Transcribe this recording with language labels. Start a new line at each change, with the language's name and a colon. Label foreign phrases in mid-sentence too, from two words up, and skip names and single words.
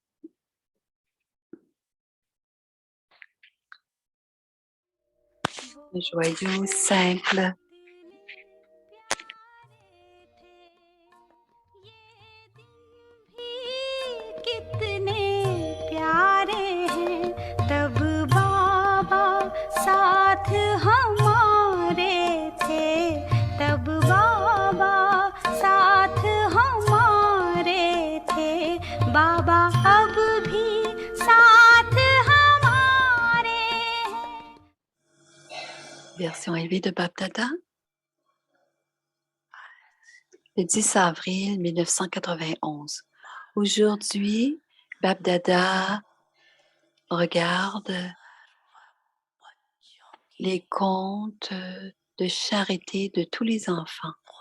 French: Joyeux, simple.
Hindi: कितने प्यारे हैं तब बाबा साथ हमारे थे तब बाबा साथ हमारे थे बाबा अब भी साथ हमारे हैं.
French: Version élevée de Bab Dada. Le 10 avril 1991. Aujourd'hui, Bab Dada regarde les contes de charité de tous les enfants.